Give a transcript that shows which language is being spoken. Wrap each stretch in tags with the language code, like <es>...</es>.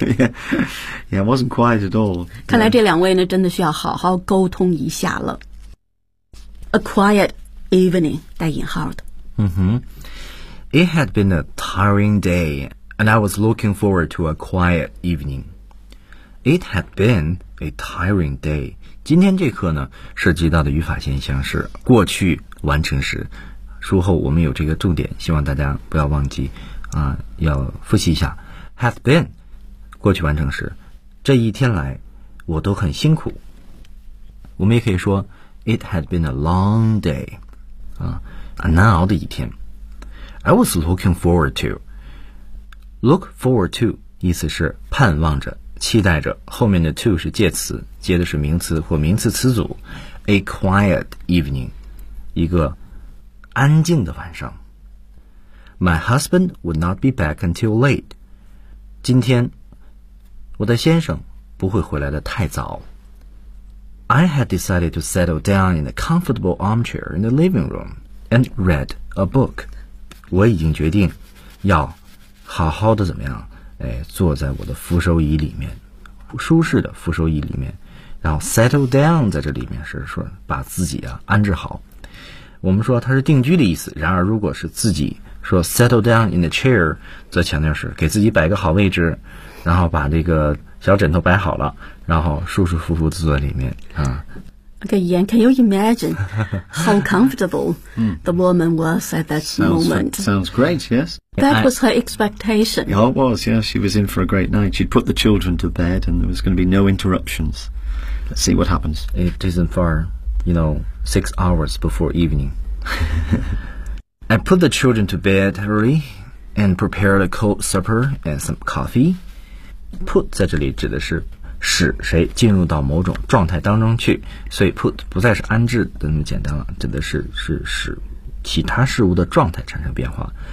<en>Yeah, yeah, it wasn't quiet at all.</en> <zh>看来这两位呢，真的需要好好沟通一下了。</zh> <en>A quiet evening,</en> <zh>带引号的。 Mm-hmm.</zh> <en>It had been a tiring day, and I was looking forward to a quiet evening. It had been a tiring day.</en> <zh>今天这课呢，涉及到的语法现象是过去完成时。术后我们有这个重点，希望大家不要忘记啊，要复习一下。</zh> <en>Has been</en> <zh>过去完成时，这一天来我都很辛苦。我们也可以说</zh> <en>It had been a long day</en> <zh>啊，啊难熬的一天。</zh> <en>I was looking forward to. Look forward to</en> <zh>意思是盼望着、期待着。后面的 to 是介词，接的是名词或名词词组。</zh> <en>A quiet evening，</en> <zh>一个安静的晚上。</zh> <en>My husband would not be back until late.</en> <zh>今天我的先生不会回来的太早。</zh> <en>I had decided to settle down in a comfortable armchair in the living room and read a book.</en> <zh>我已经决定要好好的怎么样，哎，坐在我的扶手椅里面，舒适的扶手椅里面，然后 settle down 在这里面是说把自己啊安置好。我们说它是定居的意思，然而如果是自己说</zh> <en>settle down in the chair，</en> <zh>则强调是给自己摆个好位置，然后把这个小枕头摆好了，然后舒舒服服坐在里面啊。</zh> <en>Okay, and can you imagine how comfortable the woman was at that moment? Sounds great, yes. That was her expectation. Yeah, it was, yeah. She was in for a great night. She'd put the children to bed and there was going to be no interruptions. Let's see what happens. It isn't far, you know, 6 hours before evening. I put the children to bed early and prepared a cold supper and some coffee.</en> <zh>Put 在这里指的是使谁进入到某种状态当中去，所以 put 不再是安置的那么简单了，指的是使其他事物的状态产生变化。</zh>